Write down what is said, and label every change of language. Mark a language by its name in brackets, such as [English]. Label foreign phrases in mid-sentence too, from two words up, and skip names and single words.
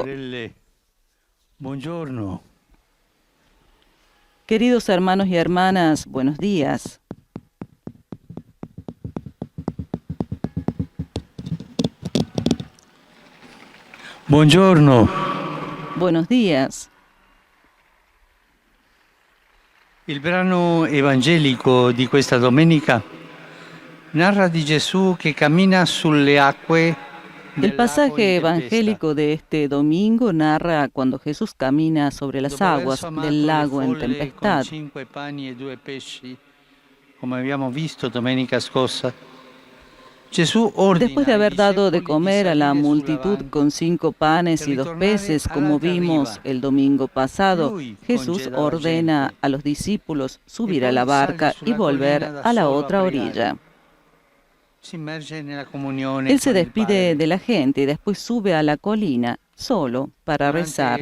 [Italian] Buongiorno. [Spanish] Queridos hermanos y hermanas, buenos días. [Italian] Buongiorno. [Spanish] Buenos días. [Italian] Il brano evangelico di questa domenica narra di Gesù che cammina sulle acque. [Spanish] El pasaje evangélico de este domingo narra cuando Jesús camina sobre las aguas del lago en tempestad. [Italian] 5 pani e 2 pesci, come abbiamo visto domenica scorsa. [Spanish] Después de haber dado de comer a la multitud con 5 panes y 2 peces, como vimos el domingo pasado, Jesús ordena a los discípulos subir a la barca y volver a la otra orilla. Él se despide de la gente y después sube a la colina solo para rezar.